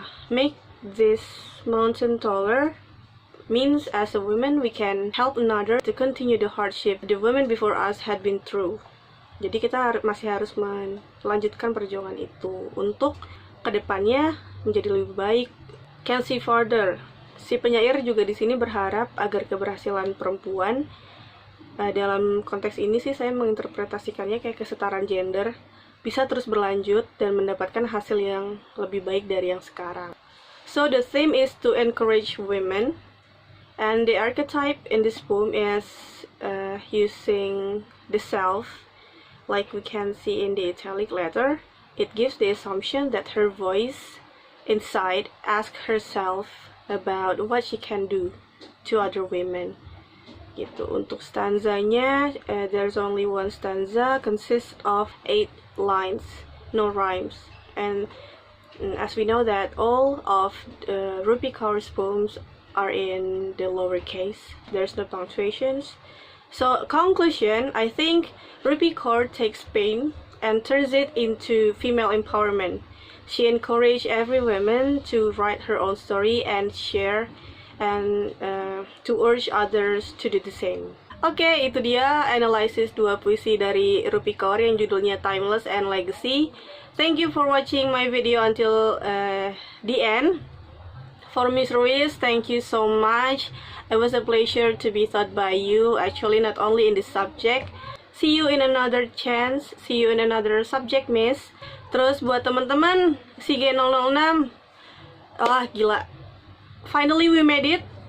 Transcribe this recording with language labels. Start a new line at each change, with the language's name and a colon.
English: Make this mountain taller means as a woman we can help another to continue the hardship the women before us had been through.
Indonesian: Jadi kita masih harus melanjutkan perjuangan itu untuk kedepannya menjadi lebih baik.
English: Can see farther.
Indonesian: Si penyair juga di sini berharap agar keberhasilan perempuan dalam konteks ini sih saya menginterpretasikannya kayak kesetaraan gender bisa terus berlanjut dan mendapatkan hasil yang lebih baik dari yang sekarang.
English: So the theme is to encourage women. And the archetype in this poem is using the self, like we can see in the italic letter. It gives the assumption that her voice inside asks herself about what she can do to other women. Gitu.
Indonesian: Untuk stanzanya,
English: there's only one stanza, consists of 8 lines, no rhymes. And as we know that all of Rupi Kaur's poems are in the lowercase. There's no punctuations. So conclusion, I think Rupi Kaur takes pain and turns it into female empowerment. She encouraged every woman to write her own story and share, and to urge others to do the same.
Indonesian: Oke, itu dia analisis 2 puisi dari Rupi Kaur yang judulnya Timeless and Legacy.
English: Thank you for watching my video until the end. For Miss Ruiz, thank you so much. It was a pleasure to be taught by you, actually not only in this subject. See you in another chance, see you in another subject, Miss.
Indonesian: Terus buat teman-teman SIGE 006, gila.
English: Finally we made it.